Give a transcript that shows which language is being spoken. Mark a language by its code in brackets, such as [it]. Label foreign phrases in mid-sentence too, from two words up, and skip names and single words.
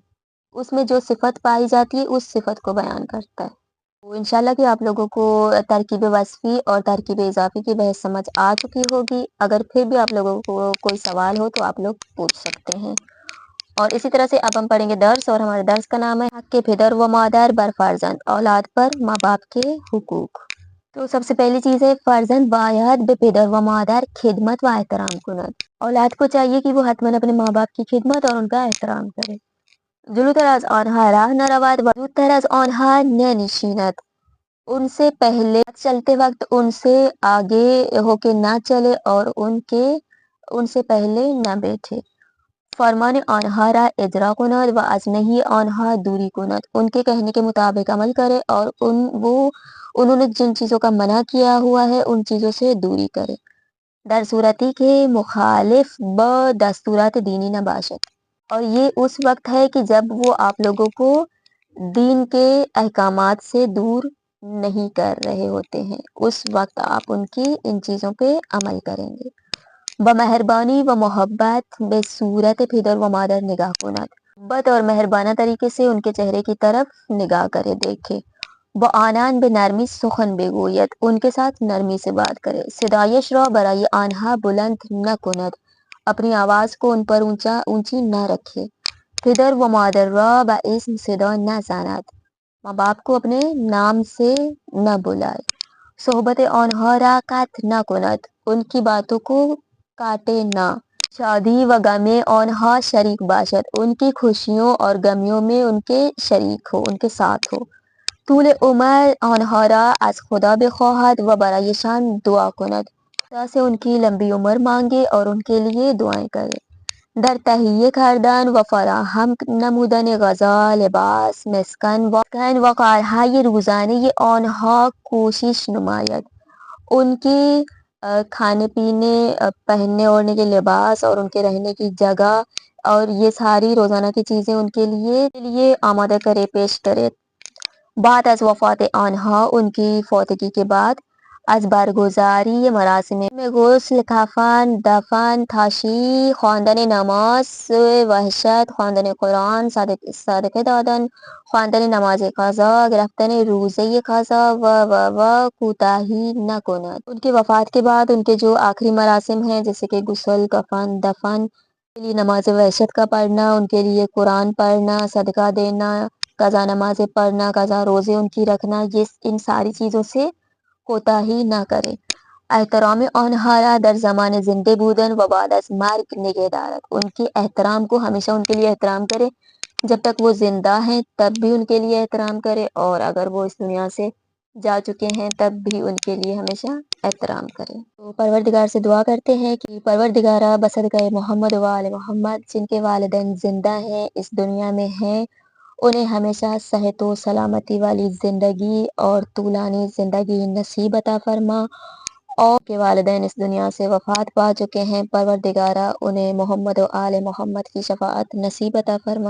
[ur] اس میں جو صفت پائی جاتی ہے اس صفت کو بیان کرتا ہے. تو انشاءاللہ کہ آپ لوگوں کو ترکیب وصفی اور ترکیب اضافی کی بحث سمجھ آ چکی ہوگی. اگر پھر بھی آپ لوگوں کو کوئی سوال ہو تو آپ لوگ پوچھ سکتے ہیں. اور اسی طرح سے اب ہم پڑھیں گے درس اور ہمارے درس کا نام ہے حق کے [fa] پدر و مادر بر فرزند، [ur] اولاد پر ماں باپ کے حقوق. تو سب سے پہلی چیز ہے [fa] فرزند باید بے پدر و مادر خدمت و احترام کند. [ur] اولاد کو چاہیے کہ وہ حتماً اپنے ماں باپ کی خدمت اور ان کا احترام کرے. [fa] جلوتر از آنها راہ نہ رود و زودتر از آنها ننشیند. [ur] ان سے پہلے چلتے وقت ان سے آگے ہو کے نہ چلے اور ان سے پہلے نہ بیٹھے. [fa] فرمان آنها را اجرا کند و از نهی آنها دوری کند. [ur] ان کے کہنے کے مطابق عمل کرے اور انہوں نے جن چیزوں کا منع کیا ہوا ہے ان چیزوں سے دوری کرے. [fa] در صورتی کے مخالف با دستورات دینی نباشد. [ur] اور یہ اس وقت ہے کہ جب وہ آپ لوگوں کو دین کے احکامات سے دور نہیں کر رہے ہوتے ہیں اس وقت آپ ان کی ان چیزوں پہ عمل کریں گے. [fa] بمہربانی و محبت بے صورت پدر و مادر نگاہ کند. [ur] محبت اور مہربانہ طریقے سے ان کے چہرے کی طرف نگاہ کرے دیکھے. [fa] آنان بے نرمی سخن بگوید. [ur] ان کے ساتھ نرمی سے بات کرے. [fa] صدایش را برای آنها بلند نہ کند. [ur] اپنی آواز کو ان پر اونچی نہ رکھے. [fa] پدر و مادر را با اسم صدا نہ زند. [ur] ماں باپ کو اپنے نام سے نہ بلائے. [fa] صحبت آنها را قطع نہ کند. [ur] ان کی باتوں کو کاٹے نہ. [fa] شادی و غم آنها شریک باشد. [ur] ان کی خوشیوں اور غمیوں میں ان کے شریک ہو، ان کے ساتھ ہو. [fa] طول عمر آنها را از خدا بخواہد و برایشان دعا کند. [ur] خدا سے ان کی لمبی عمر مانگے اور ان کے لیے دعائیں کرے. [fa] در تہیه کردن و فراهم نمودن غذا، لباس، مسکن و کارهای روزانه آنها کوشش نماید. [ur] ان کی کھانے پینے، پہننے اوڑھنے کے لباس اور ان کے رہنے کی جگہ اور یہ ساری روزانہ کی چیزیں ان کے لیے آمادہ کرے، پیش کرے. [fa] بعد از وفات آنها [ur] ان کی فوتگی کے بعد [fa] از برگزاری مراسم میں غسل، کفن، دفن، تاشیع، خواندن نماز وحشت، خواندن قرآن، صدقه دادن، خواندن نماز قضا، گرفتن روزه قضا و کوتاهی نکند. [ur] ان کی وفات کے بعد ان کے جو آخری مراسم ہیں جیسے کہ غسل، کفن، دفن کے لیے نماز وحشت کا پڑھنا، ان کے لیے قرآن پڑھنا، صدقہ دینا، قضا نمازیں پڑھنا، قضا روزے ان کی رکھنا، یہ ان ساری چیزوں سے کوتاہی نہ کرے. [fa] احترام آنہارا در زمان زندے بودن و بعد از مرگ نگہدارت، [ur] ان کے احترام کو ہمیشہ ان کے لیے احترام کرے، جب تک وہ زندہ ہیں تب بھی ان کے لیے احترام کرے، اور اگر وہ اس دنیا سے جا چکے ہیں تب بھی ان کے لیے ہمیشہ احترام کرے۔ تو پروردگار سے دعا کرتے ہیں کہ پروردگارہ بصدقہ محمد و آل محمد، جن کے والدین زندہ ہیں، اس دنیا میں ہیں، انہیں ہمیشہ صحت و سلامتی والی زندگی اور طولانی زندگی نصیب عطا فرما، اور کے والدین اس دنیا سے وفات پا چکے ہیں، پروردگارہ انہیں محمد و آل محمد کی شفاعت نصیب عطا فرما۔